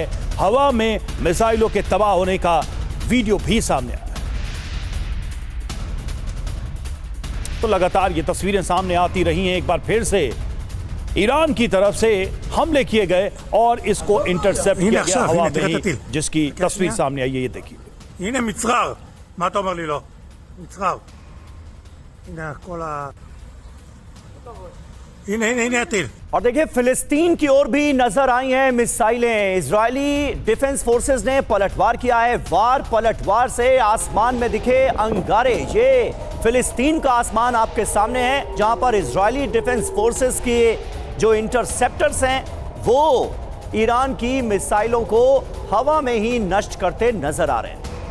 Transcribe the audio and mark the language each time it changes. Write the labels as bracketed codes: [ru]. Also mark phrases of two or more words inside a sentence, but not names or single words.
[hi] हवा में मिसाइलों के तबाह होने का वीडियो भी सामने आया है। तो लगातार ये तस्वीरें सामने आती रही हैं। एक बार फिर से ईरान की तरफ से हमले किए गए और इसको इंटरसेप्ट किया गया हवा में ही, जिसकी तस्वीर सामने आई है। ये देखिए, [he] הנה מצרר, מה אתה אומר לי לא? מצרר. הנה כל ה... הנה הטיל. [hi] और देखिए, फिलिस्तीन की ओर भी नजर आई हैं मिसाइलें। इजरायली डिफेंस फोर्सेस ने पलटवार किया है। पलटवार से आसमान में दिखे अंगारे। ये फिलिस्तीन का आसमान आपके सामने है, जहां पर इजरायली डिफेंस फोर्सेस के जो इंटरसेप्टर्स हैं वो ईरान की मिसाइलों को हवा में ही नष्ट करते नजर आ रहे हैं।